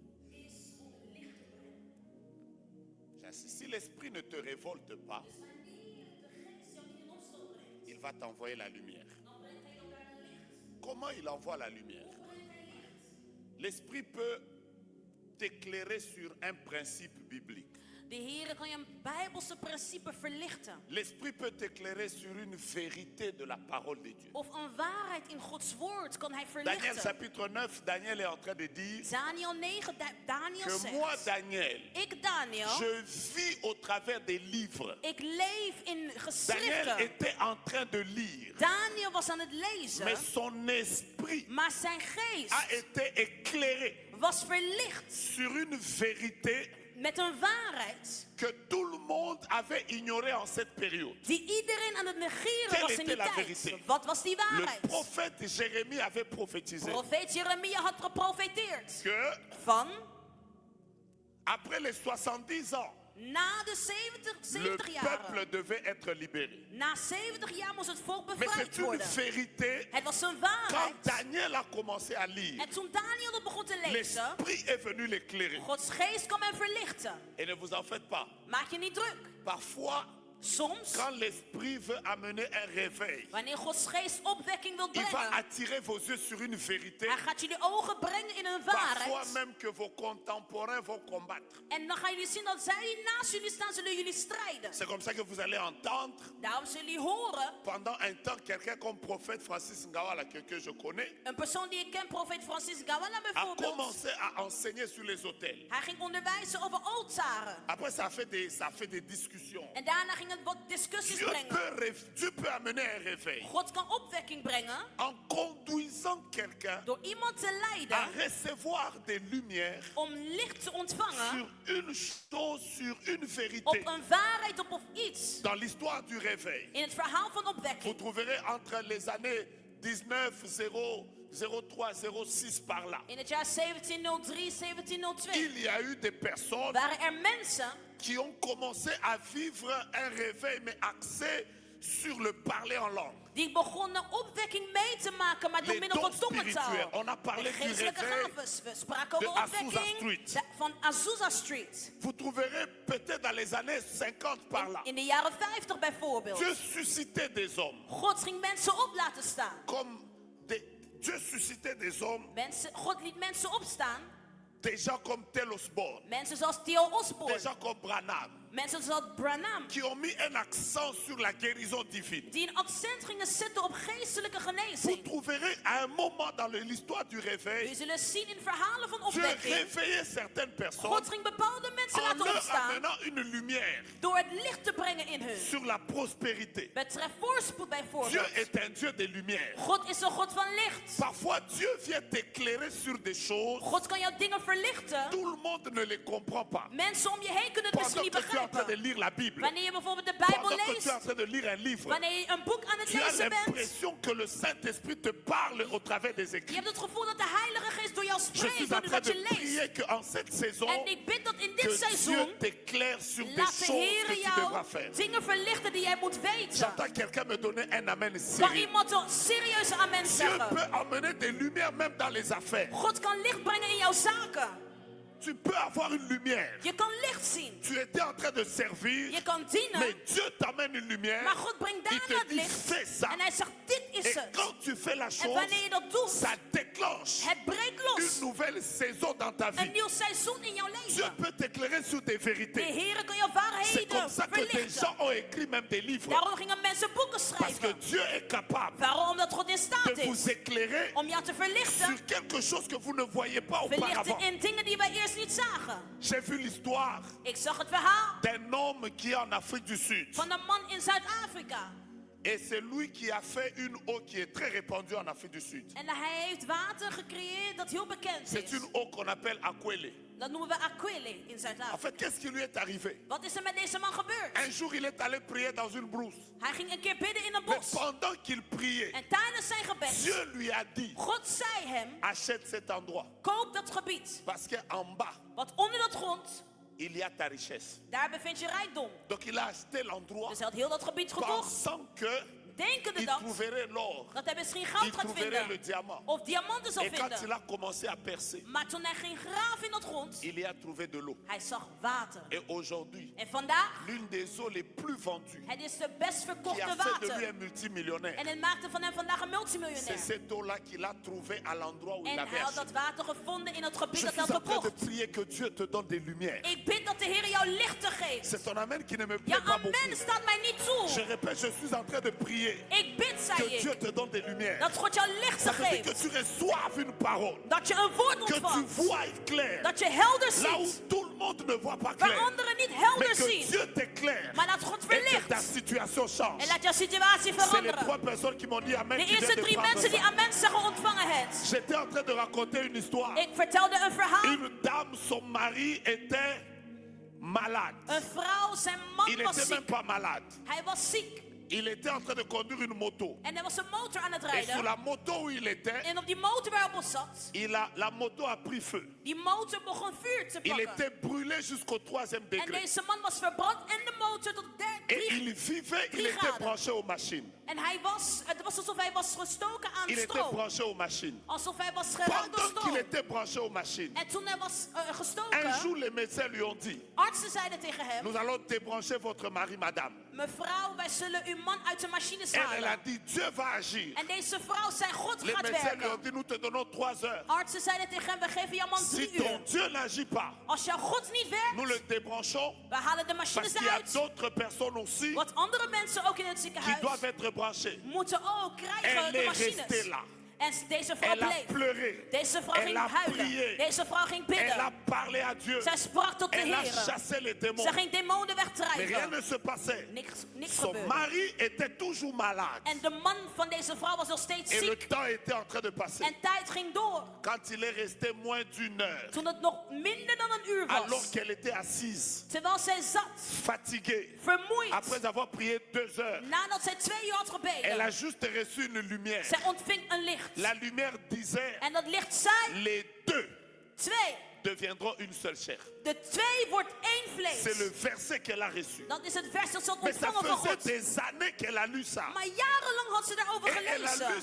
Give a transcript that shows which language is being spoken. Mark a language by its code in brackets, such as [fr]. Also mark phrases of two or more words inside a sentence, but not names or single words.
[fr] Si l'Esprit ne te révolte pas, il va t'envoyer la lumière. Comment il envoie la lumière? L'Esprit peut t'éclairer sur un principe biblique. [nl] De Heer kan je een Bijbelse principe verlichten. [fr] L'Esprit peut t'éclairer sur une vérité de la parole de Dieu. [nl] Of een waarheid in Gods woord kan hij Daniel verlichten. [fr] chapitre 9, Daniel est en train de dire Daniel 9, Daniel que [nl] zegt. [fr] moi, Daniel, [nl] Ik Daniel, [fr] je vis au travers des livres. [nl] ik leef in Daniel geschriften. [fr] était en train de lire, [nl] Daniel was aan het lezen, [fr] mais son esprit [nl] maar zijn [fr] a [nl] geest [fr] été éclairé [nl] was verlicht [fr] sur une vérité [nl] met een waarheid [fr] que tout le monde avait ignorée en cette période. [nl] die iedereen aan het negeren [fr] Quelle [nl] was in die [fr] était la [nl] tijd. [fr] vérité? [nl] Wat was die [fr] Le [nl] waarheid? [fr] prophète Jérémie avait prophétisé [nl] Profeet Jeremia had geprofeteerd [fr] que [nl] van [fr] après les 70 ans, [nl] na de [fr] le [nl] 70 jaren. [fr] peuple devait être libéré. [nl] Na 70 jaar moest het volk [fr] Mais [nl] bevrijd [fr] c'est une [nl] worden. [fr] vérité. [nl] Het was een [fr] Quand [nl] waarheid. [fr] Daniel a commencé à lire, [nl] En toen Daniel het begon te lezen, [fr] l'Esprit est venu l'éclairer. [nl] Gods geest kwam hem verlichten. [fr] Et ne vous en faites pas. [nl] Maak je niet druk. [fr] Parfois, [nl] Soms, [fr] quand l'Esprit veut amener un réveil, [nl] wanneer Gods geest opwekking wil [fr] il va [nl] brengen, [fr] attirer vos yeux sur une vérité. [nl] hij gaat jullie ogen brengen in een [fr] Parfois [nl] waarheid. [fr] même que vos contemporains vont combattre. [nl] En dan gaan jullie zien dat zij die naast jullie staan, zullen jullie strijden. [fr] C'est comme ça que vous allez entendre [nl] Daarom zullen jullie horen, [fr] pendant un temps quelqu'un comme prophète Francis Ngawala, que je connais, [nl] een persoon die ik ken, profeet Francis Ngawala [fr] a [nl] bijvoorbeeld. [fr] commencé à enseigner sur les autels. [nl] Hij ging onderwijzen over altaren. [fr] Après, ça fait des discussions. [nl] En daarna ging het wat discussies [fr] Dieu [nl] brengen. [fr] peut amener un réveil [nl] God kan opwekking brengen [fr] en conduisant quelqu'un [nl] door iemand te [fr] à [nl] leiden [fr] recevoir des lumières [nl] om licht te ontvangen [fr] sur une chose, sur une [nl] op [fr] vérité. [nl] een waarheid of iets. [fr] Dans l'histoire du réveil, [nl] In het verhaal van [fr] vous [nl] opwekking. [fr] trouverez entre les années 1903, 06 par là, [nl] In het jaar 1703, 1702 [fr] il y a eu des personnes [nl] waren er mensen [fr] qui ont commencé à vivre un réveil, mais axé sur le parler en langue. [nl] die begonnen opwekking mee te maken, maar door [fr] Les [nl] middel [fr] dons [nl] van tongentaal. [fr] spirituels. On a parlé [nl] De [fr] du [nl] geestelijke [fr] réveil [nl] gaven. We spraken [fr] de [nl] over [fr] Azusa [nl] opwekking [fr] Street. [nl] van Azusa Street. [fr] Vous trouverez peut-être dans les années 50 par là. [nl] In de jaren 50 bijvoorbeeld. [fr] Dieu suscitait des hommes. [nl] God ging mensen op laten staan. [fr] Dieu suscitait des hommes, [nl] God liet mensen opstaan. [fr] des gens comme Tel Osborne, [nl] Mensen zoals Theo [fr] des [nl] Osborne. [fr] gens comme Branham, [nl] Mensen zoals Branham. [fr] qui ont mis un accent sur la guérison divine. [nl] Die een accent gingen zetten op geestelijke [fr] Vous [nl] genezing. [fr] trouverez à un moment dans l'histoire du [nl] We [fr] réveil, [nl] zullen zien in verhalen van [fr] Dieu [nl] opwekking. [fr] réveillait certaines personnes [nl] God ging bepaalde mensen [fr] en [nl] laten [fr] leur [nl] opstaan. [fr] amenant une lumière [nl] Door het licht te brengen in hun. [fr] sur la prospérité. [nl] Betreft voorspoed [fr] Dieu [nl] bijvoorbeeld. [fr] est un Dieu de lumière. [nl] God is een God van licht. [fr] Parfois, Dieu vient t'éclairer sur des choses, [nl] God kan jouw dingen verlichten. [fr] tout le monde ne les comprend pas. [nl] Mensen om je heen kunnen het misschien [fr] Pendant [nl] niet [fr] que tu es en train de [nl] begrijpen. [fr] lire la Bible, [nl] Wanneer je bijvoorbeeld de Bijbel [fr] pendant que tu es en [nl] leest. [fr] train de lire un livre, [nl] Wanneer je een boek aan het [fr] tu as [nl] lezen bent. [fr] l'impression que le Saint-Esprit te parle au travers des [nl] Je [fr] écrits. [nl] hebt het gevoel dat de Heilige Geest door jou [fr] Je [nl] spreekt [fr] suis en train [nl] doordat [fr] de [nl] je leest. [fr] prier qu'en cette saison, [nl] En ik bid dat in dit [fr] que Dieu [nl] seizoen [fr] t'éclaire sur des [nl] laat de [fr] choses que [nl] Heer [fr] tu devras [nl] jou [fr] faire. [nl] dingen verlichten die jij moet weten. [fr] J'entends quelqu'un me donner un amen [nl] Kan [fr] sérieux. [nl] iemand een serieuze amen [fr] Dieu [nl] zeggen? [fr] peut emmener des lumières même dans les affaires. [nl] God kan licht brengen in jouw zaken. [fr] Tu peux avoir une lumière. [nl] Je kan licht zien. [fr] Tu étais en train de servir, [nl] Je kan dienen. [fr] mais Dieu t'amène une lumière. [nl] Maar God brengt [fr] Il [nl] daarna [fr] te [nl] het [fr] dit, [nl] licht. [fr] fais ça. [nl] En hij zegt, dit is [fr] Et [nl] het. [fr] quand tu fais la [nl] En [fr] chose, [nl] wanneer je dat doet, [fr] ça déclenche [nl] het breekt [fr] une [nl] los. [fr] nouvelle saison dans ta [nl] Een [fr] vie. [nl] nieuw seizoen in jouw [fr] Dieu [nl] leven. [fr] peut t'éclairer sur des [nl] De [fr] vérités. [nl] Heer kan jouw [fr] C'est [nl] waarheden [fr] comme ça que des [nl] verlichten. [fr] gens ont écrit même des livres. [nl] Daarom gingen mensen boeken [fr] Parce que [nl] schrijven. [fr] Dieu est capable [nl] Waarom? Omdat God in staat [fr] de vous [nl] is [fr] éclairer [nl] om jou te verlichten. [fr] sur quelque chose que vous ne voyez pas auparavant. [nl] Verlichten in dingen die wij eerst niet zagen. [fr] J'ai vu l'histoire [nl] Ik zag het verhaal [fr] d'un homme qui est en Afrique du Sud. [nl] van een man in Zuid-Afrika. [fr] Et c'est lui qui a fait une eau qui est très répandue en Afrique du Sud. [nl] En hij heeft water gecreëerd dat heel bekend [fr] C'est [nl] is. [fr] une eau qu'on appelle Aquele. [nl] Dat noemen we Aquile in [fr] En [nl] Zuid-Afrika. [fr] fait, qu'est-ce qui lui est arrivé? [nl] Wat is er met deze man gebeurd? [fr] Un jour, il est allé prier dans une brousse. [nl] Hij ging een keer bidden in een [fr] Mais [nl] bos. [fr] pendant qu'il priait, [nl] En tijdens zijn gebed, [fr] Dieu lui a dit, [nl] God zei hem, [fr] achète cet endroit. [nl] koop dat gebied. [fr] Parce qu'en bas, [nl] Want onder dat grond, [fr] il y a ta richesse. [nl] daar bevindt je rijkdom. [fr] Donc il a acheté l'endroit [nl] Dus hij had heel dat gebied gekocht. [fr] pensant que [nl] Denkende [fr] il [nl] dat, [fr] trouverait l'or, [nl] dat hij misschien [fr] il [nl] goud gaat [fr] trouverait le [nl] vinden. [fr] diamant. [nl] Of diamanten zal [fr] Et quand il [nl] vinden. [fr] a commencé à percer, [nl] Maar toen hij ging graven in dat grond, [fr] il y a trouvé de l'eau. [nl] hij zag water. [fr] Et aujourd'hui, [nl] En vandaag, [fr] l'une des eaux les plus vendues, [nl] het is de best [fr] qui [nl] verkochte [fr] a fait de lui [nl] water. [fr] un multimillionnaire, [nl] En het maakte van hem vandaag een [fr] c'est [nl] multimiljonair. [fr] cette eau-là qu'il a trouvée à l'endroit où il [nl] En [fr] avait [nl] hij had [fr] acheté. [nl] dat water gevonden in het gebied [fr] Je [nl] dat [fr] suis [nl] hij [fr] en [nl] had [fr] train de [nl] gekocht. [fr] prier que Dieu te donne des lumières. [nl] Ik bid dat de Heer jou lichten geeft. [fr] C'est ton amen qui ne me [nl] Ja, [fr] plaît pas [nl] amen [fr] beaucoup. [nl] staat mij niet [fr] Je [nl] toe. [fr] répète, je suis en train de prier [nl] Ik bid, [fr] que [nl] zei [fr] Dieu [nl] ik, [fr] te donne des lumières. [nl] dat God jou lichten [fr] Ça veut dire que [nl] geeft. [fr] tu reçoives une parole, [nl] Dat je een woord [fr] que tu [nl] ontvangt. [fr] vois clair, [nl] Dat je helder [fr] là où [nl] ziet. [fr] tout le monde ne voit pas [nl] Waar [fr] clair, [nl] anderen niet [fr] mais [nl] helder [fr] que [nl] zien. [fr] Dieu t'éclaire [nl] Maar dat God [fr] et que ta [nl] verlicht. [fr] situation change. [nl] En laat jouw situatie [fr] C'est les [nl] veranderen. [fr] 3 personnes qui m'ont dit amen. [nl] De [fr] qui viennent [nl] eerste [fr] de [nl] 3 [fr] prendre [nl] mensen die [fr] ça. [nl] amen zeggen ontvangen het. [fr] J'étais en train de raconter une histoire. [nl] Ik vertelde een verhaal. [fr] Une dame, son mari était malade. [nl] Een vrouw, zijn man [fr] Il [nl] was [fr] n'était même [nl] ziek. [fr] pas malade. [nl] Hij was ziek. [fr] Il était en train de conduire une moto. [nl] En hij was een motor aan het [fr] Et sur [nl] rijden. [fr] la moto où il était, [nl] En op die motor waar hij op zat, [fr] la moto a pris feu. [nl] die motor begon vuur te [fr] Il [nl] pakken. [fr] était brûlé jusqu'au 3e [nl] En [fr] degré. [nl] deze man was verbrand en de motor tot [fr] Et il vivait, il était [nl] graden. [fr] branché aux machines. [nl] En het was alsof hij was gestoken aan [fr] Il était [nl] stroom. [fr] branché aux machines. [nl] Alsof hij was geraakt door [fr] Pendant qu'il [nl] stroom. [fr] était branché aux machines, [nl] En toen hij was [fr] un [nl] gestoken, [fr] jour les médecins lui ont dit, [nl] artsen zeiden tegen hem, [fr] nous allons débrancher votre mari, madame. [nl] mevrouw, wij zullen uw man uit de machine [fr] Elle a [nl] halen. [fr] dit, Dieu va agir. [nl] En deze vrouw zei, God [fr] Les [nl] gaat [fr] médecins lui ont [nl] werken. [fr] dit, nous te donnons 3 heures. [nl] Artsen zeiden tegen hem, we geven jouw man [fr] Si [nl] 3 [fr] ton [nl] uur. [fr] Dieu n'agit pas, [nl] Als jouw God niet [fr] nous [nl] werkt, [fr] le débranchons [nl] we halen de [fr] parce [nl] machines [fr] qu'il y a [nl] uit. [fr] d'autres personnes aussi [nl] Want andere mensen ook in het [fr] qui [nl] ziekenhuis [fr] doivent être branchées. [nl] moeten ook krijgen [fr] Elle [nl] de [fr] est [nl] machines. [fr] restée là. [nl] En deze vrouw [fr] Elle a [nl] bleef. [fr] pleuré. [nl] Deze vrouw [fr] Elle [nl] ging [fr] a [nl] huilen. [fr] prié. [nl] Deze vrouw ging [fr] Elle a [nl] bidden. [fr] parlé à Dieu. [nl] Zij sprak tot de [fr] Elle a [nl] Heer. [fr] chassé les démons. [nl] Ze ging demonen [fr] Mais rien [nl] wegdrijven. [fr] ne se passait. [nl] Niks [fr] Son [nl] gebeurde. [fr] mari était toujours malade. [nl] En de man van deze vrouw was nog steeds [fr] Et le [nl] ziek. [fr] temps était en train de passer. [nl] En tijd ging door. [fr] Quand il est resté moins d'1 heure, [nl] Toen het nog minder dan een uur [fr] alors [nl] was. [fr] qu'elle était assise, [nl] Terwijl zij zat, [fr] fatiguée, [nl] vermoeid. [fr] après avoir prié 2 heures, [nl] Nadat zij 2 uur had [fr] elle a [nl] gebeden. [fr] juste reçu une lumière. [nl] Zij ontving een licht. [fr] La lumière disait, [nl] En dat licht zei, [fr] les deux [nl] 2. [fr] deviendront une seule chair. [nl] De 2 wordt 1 [fr] C'est le [nl] vlees. [fr] verset qu'elle a reçu. [nl] Dat is het vers dat ze had [fr] Mais ça [nl] ontvangen van [fr] faisait [nl] God. [fr] des années qu'elle a lu ça. [nl] Maar jarenlang had ze daarover [fr] Et elle a lu [nl] gelezen.